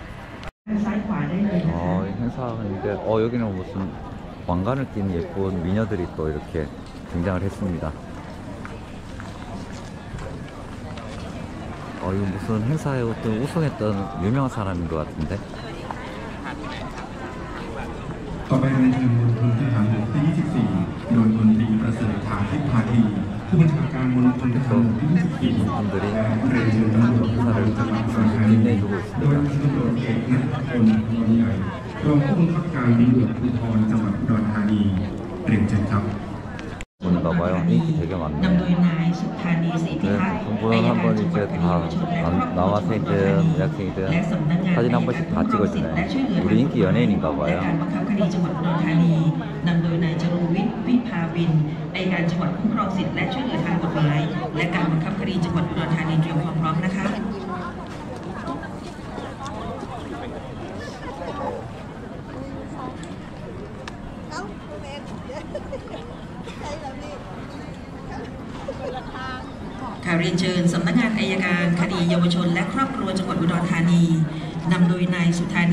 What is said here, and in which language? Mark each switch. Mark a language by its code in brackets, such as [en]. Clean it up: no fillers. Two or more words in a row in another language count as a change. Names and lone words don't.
[ko] 행사인데 여기는 무슨 왕관을 낀 예쁜 미녀들이 또 이렇게 등장을 했습니다. 이거 무슨 행사에 어떤 우승했던 유명한 사람인 것 같은데. [th] ต่อไปเรียนเชิญมณฑลทหารบกที่ 24 โดยพลตรีประเสริฐฐานทิพพาธีผู้บัญชาการมณฑลทหารบกที่ 24 [ko] 분들이 [th] และเรียนเชิญตำรวจภูธรจังหวัดอุดรธานี [ko] 빛내주고 [th] โดย [ko] 있습니다. [th] ตำรวจเอกณัฐพลนนท์ใหญ่รองผู้บังคับการตำรวจภูธรจังหวัดอุดรธานีเรียนเชิญครับ [ko] 보는가 봐요. 인기 되게 [th] นำโด [ko] 많네. [th] ยนายสุธานีศรีพิทักษ์ [ko] 분은 한번 이제 다 남학생이든 여학생이든 사진 한 번씩 다 찍어주네요. 우리 인기 연예인인가 [th] และ [ko] 봐요. [th] การบังคับคดีจังหวัดอุดรธานีนำโดยนายจรุงวิทย์วิภาวินอัยการจังหวัดคุ้มครองสิทธิและช่วยเหลือทางกฎหมายและการบังคับคดีจังหวัดอุดรธานีเตรียมความพร้อมนะคะ ค่ะเรียนเชิญสำนักงานอัยการคดีเยาวชนและครอบครัวจังหวัดอุดรธานีนำโดยนายสุธานี